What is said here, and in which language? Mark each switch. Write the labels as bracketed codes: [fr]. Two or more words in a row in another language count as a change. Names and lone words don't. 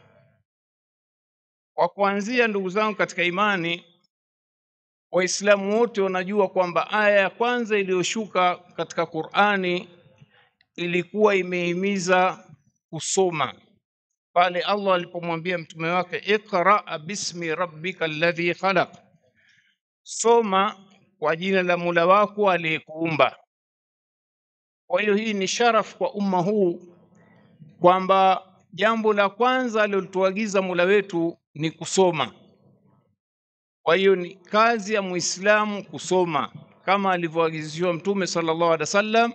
[sw] Kwa kuanzia, ndugu zangu katika imani, Waislamu wote wanajua kwamba aya ya kwanza iliyoshuka katika Qur'ani ilikuwa imehimiza kusoma. Pale Allah alipomwambia mtume wake, [ar] اقرأ باسم ربك الذي خلق, [sw] soma kwa jina la Mola wako aliyekuumba. Kwa hiyo hii ni sharaf kwa umma huu kwamba jambo la kwanza alilotuagiza Mola wetu ni kusoma. Kwa hiyo ni kazi ya Muislamu kusoma kama alivyoagiziwa Mtume [ar] صلى الله عليه وسلم.